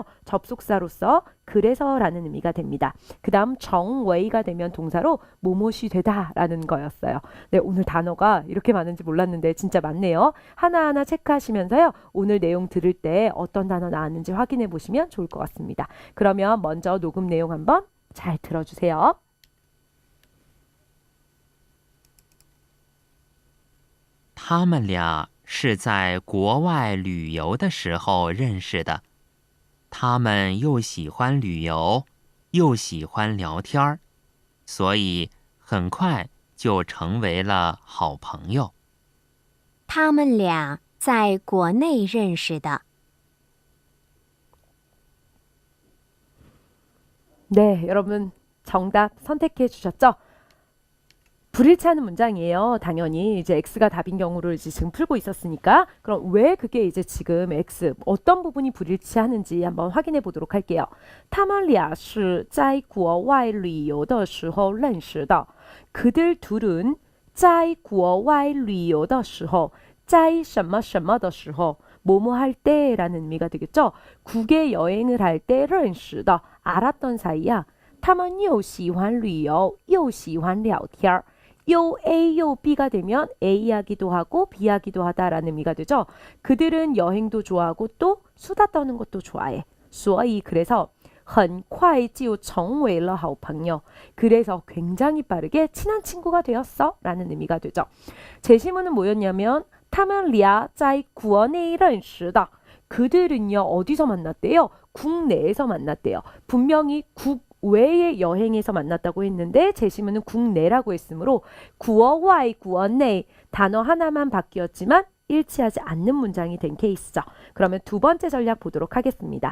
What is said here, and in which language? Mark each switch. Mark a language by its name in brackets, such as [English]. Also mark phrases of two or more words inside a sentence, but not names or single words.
[Korean] 접속사로서 그래서라는 의미가 됩니다. 그 다음 정웨이가 되면 동사로 뭐뭇이 되다라는 거였어요. 네, 오늘 단어가 이렇게 많은지 몰랐는데 진짜 많네요. 하나하나 체크하시면서요. 오늘 내용 들을 때 어떤 단어 나왔는지 확인해 보시면 좋을 것 같습니다. 그러면 먼저 녹음 내용 한번 잘 들어주세요. [Chinese] 他们俩是在国外旅游的时候认识的。他们又喜欢旅游，又喜欢聊天儿，所以很快就成为了好朋友。他们俩在国内认识的。 [Korean] 네, 여러분 정답 선택해 주셨죠? 불일치하는 문장이에요. 당연히 이제 X가 답인 경우를 이제 지금 풀고 있었으니까 그럼 왜 그게 이제 지금 X 어떤 부분이 불일치하는지 한번 확인해 보도록 할게요. [Chinese] 他们俩是在国外旅游的时候认识的. [Korean] 그들 둘은 [Chinese] 在国外旅游的时候在什么什么的时候 [Korean] 뭐뭐 할 때라는 의미가 되겠죠. 국외 여행을 할 때 [Chinese] 认识的 [Korean] 알았던 사이야. [Chinese] 他们又喜欢旅游又喜欢聊天儿 [Korean] 요 A, 요 B가 되면 A 하기도 하고 B 하기도 하다라는 의미가 되죠. 그들은 여행도 좋아하고 또 수다 떠는 것도 좋아해. 所以 그래서 [Chinese] 很快就成为了好朋友. [Korean] 그래서 굉장히 빠르게 친한 친구가 되었어 라는 의미가 되죠. 제시문은 뭐였냐면 [Chinese] 他们俩在国内认识的. [Korean] 그들은요 어디서 만났대요? 국내에서 만났대요. 분명히 국외의 여행에서 만났다고 했는데 제시문은 국내라고 했으므로 [Chinese] 国外 国内 [Korean] 단어 하나만 바뀌었지만 일치하지 않는 문장이 된 케이스죠. 그러면 두 번째 전략 보도록 하겠습니다.